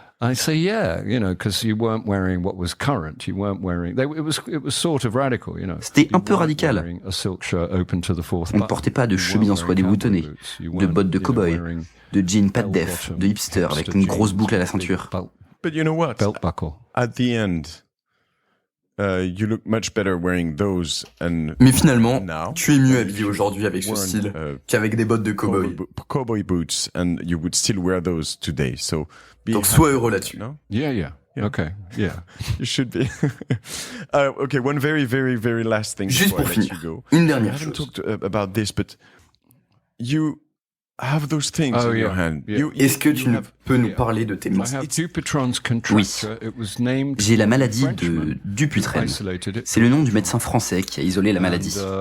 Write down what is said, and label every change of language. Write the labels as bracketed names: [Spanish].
[English] I say, yeah, you know, because you weren't wearing what was current. You weren't wearing. It was sort of radical, you know. [French] C'était un peu radical. [English] A silk shirt open to the fourth [French] On ne portait pas de chemise en soie déboutonnée, de bottes de cow-boy, de jeans pas de def, de hipster avec une grosse boucle à la ceinture. [English] But you know what? Belt buckle. At the end, you look much better wearing those. [French] Mais finalement, tu es mieux habillé aujourd'hui avec ce style qu'avec des bottes de cow-boy. [English] Cowboy boots, and you would still wear those today. So. [French] Donc sois heureux là-dessus. [English] No? Yeah. Okay, yeah. You should be. Okay, one very, very, very last thing. [French] Juste pour finir, une dernière chose. [English] I haven't talked about this, but you have those things in your hand. Yeah. [French] Est-ce que tu peux nous parler de tes mains? Oui. J'ai la maladie de Dupuytren. C'est le nom du médecin français qui a isolé la maladie.